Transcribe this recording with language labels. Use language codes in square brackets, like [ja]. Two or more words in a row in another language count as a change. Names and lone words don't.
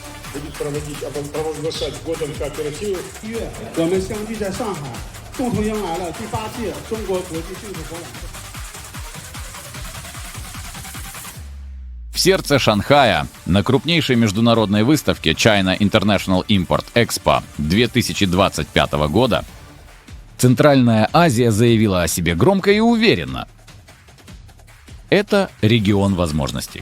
[ru] будет провозглашать годом кооперативов. [zh] 我们相聚在上海，共同迎来了第8届中国国际兴趣博览会。 [ru] В сердце Шанхая, на крупнейшей международной выставке China International Import Expo 2025 года, Центральная Азия заявила о себе громко и уверенно. Это регион возможностей.